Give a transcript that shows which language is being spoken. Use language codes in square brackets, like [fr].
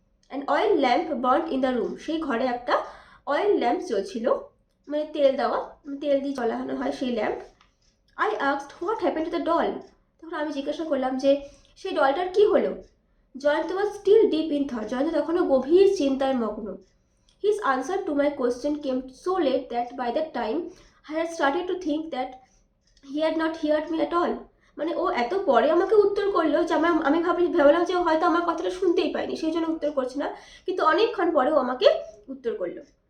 [en] An oil lamp burnt in the room. [bn] সেই ঘরে একটা অয়েল ল্যাম্প জ্বলছিল, মানে তেল দেওয়া, তেল দিয়ে জ্বলানো হয় সেই lamp. [en] I asked what happen to the doll. [bn] তখন আমি জিজ্ঞাসা করলাম যে সেই ডলটার কি হলো। [en] Jayanta was still deep in thought. [bn] Jayanta তখনও গভীর চিন্তায় মগ্ন। [en] His answer to my question came so late that by that time I had started to think that he had not heard me at all. [bn] মানে ও এত পরে আমাকে উত্তর করলো যে আমি ভাবলাম যে হয়তো আমার কথাটা শুনতেই পাইনি, সেই জন্য উত্তর করছে না, কিন্তু অনেকক্ষণ পরে ও আমাকে উত্তর করলো।